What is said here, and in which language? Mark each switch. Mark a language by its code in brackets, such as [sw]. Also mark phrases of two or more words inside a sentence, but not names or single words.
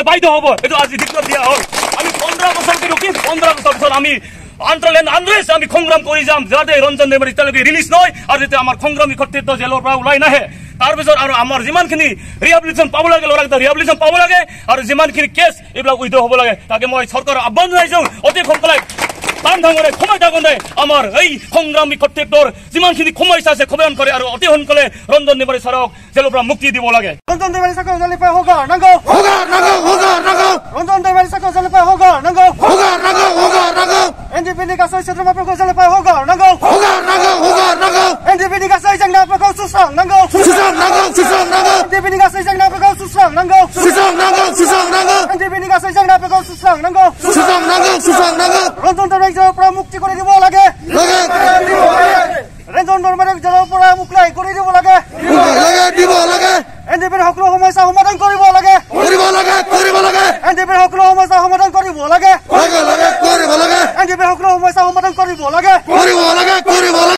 [as] বাধ্য হ'ব এইটো আজি ডিক্লেয়াৰ দিয়া হ'ল আমি 15 বছৰ ৰখিম 15 বছৰ পিছত আমি আনৰেষ্ট আমি সংগ্ৰাম কৰি যাম যাতে ৰঞ্জন दैमारि তেওঁলোকে ৰিলিজ নহয় আৰু যাতে আমাৰ সংগ্ৰামী কৰ্তৃত্ব জেলৰ পৰা ওলাই নাহে তাৰপিছত আৰু আমাৰ যিমানখিনি ৰিহেবিলিটেশ্যন পাব লাগে ল'ৰাকেইটা ৰিহেবিলিটেশ্যন পাব লাগে আৰু যিমানখিনি কেছ এইবিলাক উইথড্ৰ হ'ব লাগে তাকে মই চৰকাৰৰ আহ্বান জনাইছোঁ অতি সোনকালে টান ঢঙৰে সময় থাকোঁতে আমাৰ এই সংগ্ৰামী কৰ্তৃত্বৰ যিমানখিনি সমস্যা আছে খবৰণ কৰে আৰু অতি সোনকালে ৰঞ্জন दैमारि ছাৰক জেলৰ পৰা মুক্তি দিব লাগে ৰঞ্জন दैमारि ছাৰক জেলৰপৰা [brx] हगार नांगौ [as] ৰঞ্জন दैमारि ছাৰক জেলৰপৰা [brx] हगार नांगौ एनडिएफबिनि गासै सोद्रोमाफोरखौ जेलनिफ्राय हगार नांगौ एनडिएफबिनि गासै जेंनाफोरखौ सुस्रांनांगौ एनडिएफबिनि गासै जेंनाफोरखौ सुस्रांनांगौ एनडिएफबिनि गासै जेंनाफोरखौ सुस्रांनांगौ [as] ৰঞ্জন দৈমাৰিক জেলৰ পৰা মুক্তি কৰি দিব লাগে ৰঞ্জন দৈমাৰিক জেলৰ পৰা মুক্তি কৰি দিব লাগে एनडिएफबिৰ সকলো সমস্যা সমাধান কৰিব লাগে एनडिएफबिৰ সকলো সমস্যা সমাধান কৰিব লাগে এনডিএফবিৰ সকলো সমস্যা সমাধান কৰিব লাগে